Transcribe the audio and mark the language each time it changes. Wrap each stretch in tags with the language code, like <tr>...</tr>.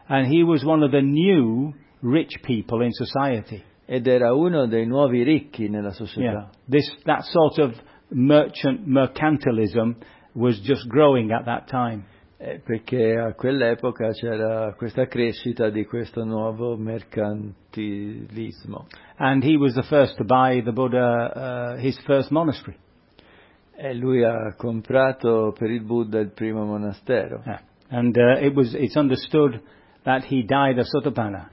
<en>And he was one of the new rich people in society.</en> <it>Ed era uno dei nuovi ricchi nella società.</it> <en>Yeah. That sort of mercantilism was just growing at that time.</en> <it>Perché a quell'epoca c'era questa crescita di questo nuovo mercantilismo.</it> <en>And he was the first to buy the Buddha his first monastery.</en> <it>E lui ha comprato per il Buddha il primo monastero.</it> <en>Yeah. And it's understood that he died a Sotapanna.</en>